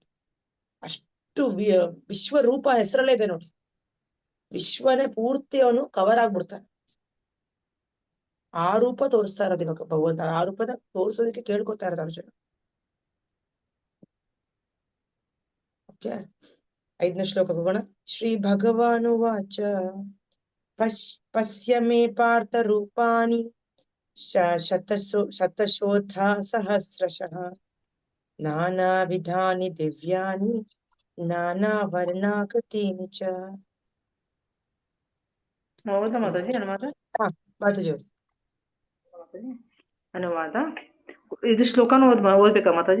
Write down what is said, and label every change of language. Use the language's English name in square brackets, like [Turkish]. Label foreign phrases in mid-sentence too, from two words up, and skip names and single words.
[Kannada] ಅಷ್ಟು ವಿಶ್ವರೂಪ ಹೆಸರಲ್ಲೇ ಇದೆ ನೋಡಿ. ವಿಶ್ವನೇ ಪೂರ್ತಿ ಅವನು ಕವರ್ ಆಗ್ಬಿಡ್ತಾನೆ. ಆ ರೂಪ ತೋರಿಸ್ತಾ ಇರೋದು ಇವಾಗ ಭಗವಂತ. ಆ ರೂಪನ ತೋರ್ಸೋದಕ್ಕೆ ಕೇಳ್ಕೊತಾ ಇರೋದು ಅರ್ಜುನ. ಓಕೆ, 5ನೇ ಶ್ಲೋಕಕ್ಕೆ ಹೋಗೋಣ. [Sanskrit] ಶ್ರೀ ಭಗವಾನುವಾಚ ಪಶ್ಯ ಮೇ ಪಾರ್ಥ ರೂಪಾಣಿ ಶತಶೋಥ ಸಹಸ್ರಶಃ ನಾನಾ ವಿಧಾನಿ ದಿವ್ಯಾನಿ ನಾನಾ ವರ್ಣಾಕೃತೀನಿ ಚ. [Kannada] ಹೌದಾ ಮಾತಾಜಿ? ಅನುವಾದ ಮಾತಾಜಿ ಓದಿ. ಅನುವಾದ ಇದು ಶ್ಲೋಕನು ಓದ್ಬೇಕಾ ಮಾತಾಜಿ?